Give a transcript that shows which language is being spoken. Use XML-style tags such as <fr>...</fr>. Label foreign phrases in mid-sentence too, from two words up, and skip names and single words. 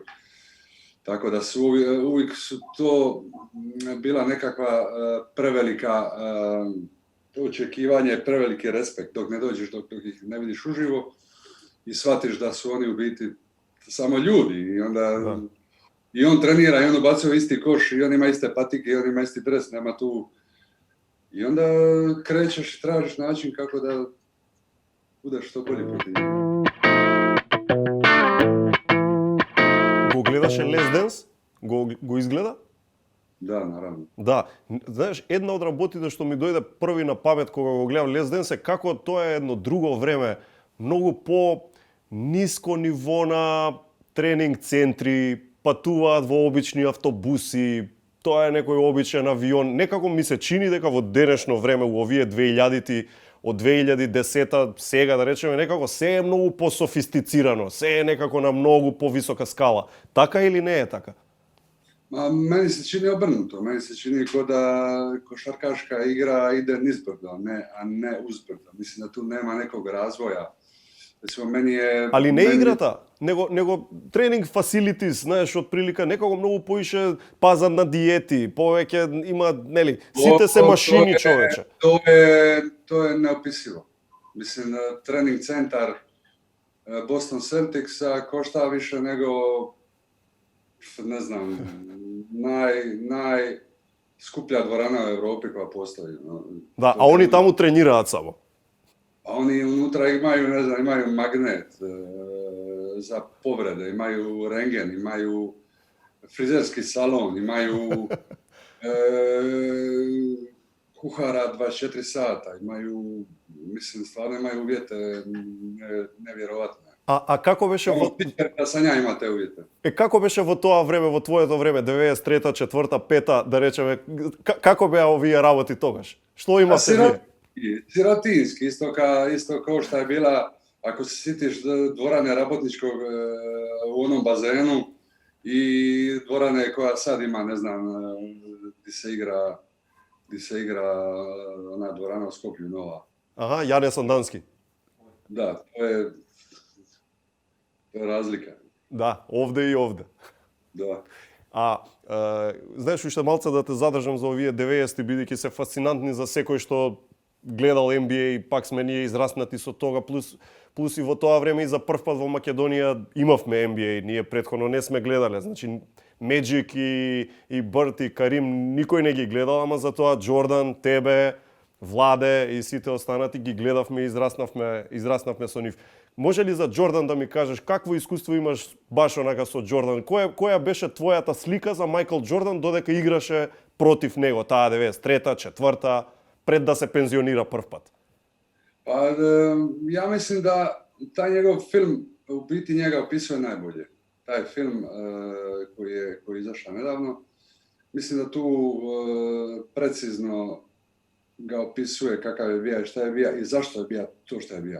<hr>Tako da uvijek su to bila nekakva prevelika očekivanje, preveliki respekt dok ne dođeš, dok ih ne vidiš uživo i shvatiš da su oni u biti samo ljudi i onda i on trenira i on ubacuje isti koš i on ima iste patike i on ima isti dres, nema tu. I onda krećeš i tražiš način kako da budeš što bolji protiv njega.</hr> <mk>Го гледаше Last Dance? Го изгледа? Да, наравно. Да. Знаеш, една од работите што ми дојде први на памет кога го гледам Last Dance е како тоа е едно друго време, многу по ниско ниво на тренинг центри, патуваат во обични автобуси, тоа е некој обичен авион. Некако ми се чини дека во денешно време у овие 2000-ти, од 2010-та, сега да речеме, некако се е многу пософистицирано, се е некако на многу повисока скала. Така или не е така?</mk> <hr>Meni se čini obrnuto. Meni se čini kao da košarkaška igra ide nizbrdo, a ne uzbrdo. Mislim da tu nema nekog razvoja. Recimo, meni je...</hr> <mk>Ali не играта, него тренинг facilities, знаеш, од прилика некако многу поише пазат на диети, повеќе има, нели, сите се машини, човече.</mk> <hr>To je neopisivo. Mislim, trening centar Boston Celticsa košta više nego, ne znam, najskuplja dvorana u Evropi koja postoji. Da, a oni tamo treniraат само. A oni unutra imaju, ne znam, imaju magnet za povrede, imaju rengen, imaju frizerski salon, imaju kuhara 24 sata, imaju, mislim, stvarno imaju uvjete nevjerovatne.</hr> <mk>A како беше во...</mk> <hr>Da sanja ima te uvjete.</hr> <mk>Како беше во тоа време, во твоето време, 93-та, 4-та, 5-та, да речеме, како беа овие работи тогаш? Што имате вие?</mk> <hr>Sirotinski, isto kao što je bila, ako se sitiš dvorane Rabotničkog u onom bazenu i dvorane koja sad ima, ne znam, gdje se igra ona dvorana u Skoplju nova. Aha, Jane Sandanski. Da, to je razlika. Da, ovde и овде.</hr> <mk>Да. Знаеш, уште малце да те задржам за овие 90-ти, бидејќи се фасцинантни за секој што гледал NBA, пак сме ние израснати со тога, плюс и во тоа време и за прв пат во Македонија имавме NBA, ние претходно не сме гледале, значи Меджик и Бърт и Карим никој не ги гледал, ама затоа Джордан, тебе, Владе и сите останати ги гледавме и израснавме со нив. Може ли за Джордан да ми кажеш какво искуство имаш баш онака со Джордан? Која беше твојата слика за Майкл Джордан додека играше против него, таа 93-та, 4-та, пред да се пензионира прв пат?</mk> <hr>Pa, ja mislim da taj njegov film u biti njega opisuje najbolje. Taj film koji je izašao nedavno, mislim da tu precizno ga opisuje kakav je bija i šta je bija i zašto je bija to što je bija.</hr>